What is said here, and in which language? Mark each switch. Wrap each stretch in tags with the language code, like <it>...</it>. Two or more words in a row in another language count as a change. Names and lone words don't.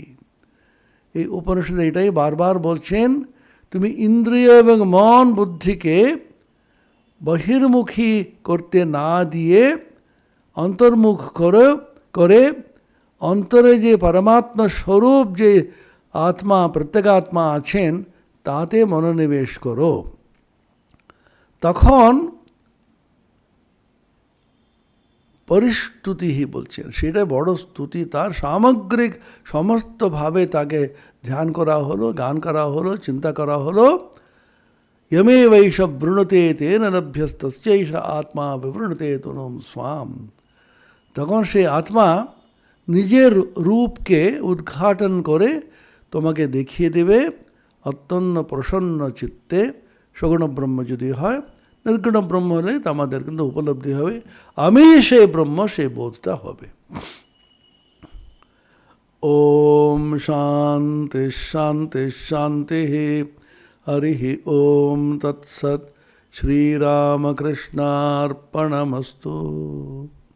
<bn>এই উপনিষদে এটাই বারবার বলছেন, তুমি ইন্দ্রিয় এবং মন বুদ্ধিকে বহির্মুখী করতে না দিয়ে অন্তর্মুখ করে অন্তরে যে পরমাত্মা স্বরূপ, যে আত্মা, প্রত্যেগাত্মা আছেন, তাতে মনোনিবেশ করো। তখন পরিস্তুতি বলছেন, সেটা বড় স্তুতি। তার সামগ্রিক সমস্তভাবে তাকে ধ্যান করা হলো, গান করা হলো, চিন্তা করা হলো।</bn> <sa>यमे वैष वृणते तेन लभ्यस्तस्यैष आत्मा विवृणते तनुम स्वाम।</sa> <bn>তখন সেই আত্মা নিজের রূপকে উদ্ঘাটন করে তোমাকে দেখিয়ে দেবে অত্যন্ত প্রসন্ন চিত্তে। সগুণ ব্রহ্ম যদি হয়, নির্গুণ ব্রহ্ম হলে তা আমাদের কিন্তু উপলব্ধি হবে, আমি সেই ব্রহ্ম, সেই বোধটা হবে।</bn> <sa>ওম শান্তি শান্তি শান্তি। हरि ओम तत्सत्। श्रीरामकृष्णार्पणमस्तु।</sa>